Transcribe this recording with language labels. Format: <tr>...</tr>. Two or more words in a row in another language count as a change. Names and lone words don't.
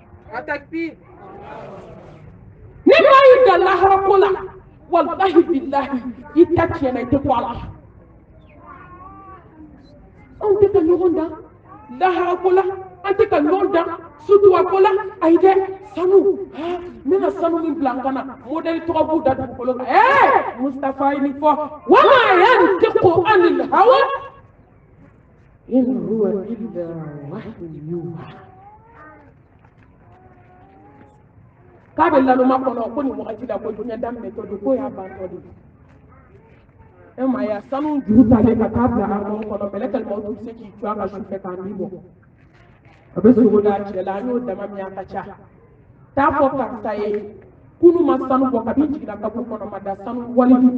<bm>ni maa y'i da lahara ko la walahi bilahi i ta tiɲɛna i tɛ bɔ a la anw tɛ ka ɲɔgɔn dan lahara ko la an tɛ ka ɲɔgɔn dan sutura ko la ayi dɛ sanu n bɛna sanu min bila n kana modèle tɔgɔ b'u da dugukolo kan Mustafa ye nin fɔ</bm> <ar>وما ينطق عن الهوى إن هو إلا وحي يوحى</ar> <bm>k'a bɛ laloma kɔnɔ ko nin wagati la ko diɲɛ daminɛtɔ don ko y'a bantɔ de e ma ye sanu juru talen ka taa bila armoire kɔnɔ mɛlɛkɛl mawuti bɛ se k'i to a ka sufɛ k'a nin bɔ a bɛ sogo d'a cɛ la an y'o dama min a ka ca t'a fɔ karisa ye kunu ma sanu bɔ kabi jiginna kaburu kɔnɔ ma da sanu wali</bm>